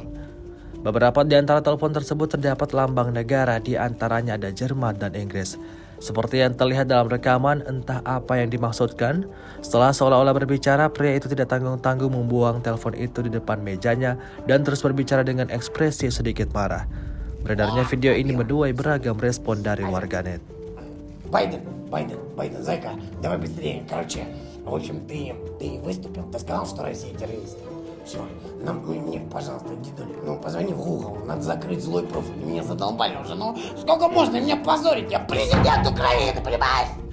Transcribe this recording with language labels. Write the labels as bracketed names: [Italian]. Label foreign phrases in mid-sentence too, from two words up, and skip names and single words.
[Indonesian] Beberapa di antara telepon tersebut terdapat lambang negara, di antaranya ada Jerman dan Inggris. Seperti yang terlihat dalam rekaman, entah apa yang dimaksudkan. Setelah seolah-olah berbicara, pria itu tidak tanggung-tanggung membuang telepon itu di depan mejanya dan terus berbicara dengan ekspresi sedikit marah. Beredarnya video ini menuai beragam respon dari warganet. [Russian] Байден, зайка, давай быстрее. Короче, в общем, ты выступил, ты сказал, что Россия террорист. Все, мне, пожалуйста, дедуль, позвони в Google, надо закрыть злой профиль, меня задолбали уже, сколько можно меня позорить, я президент Украины, понимаешь?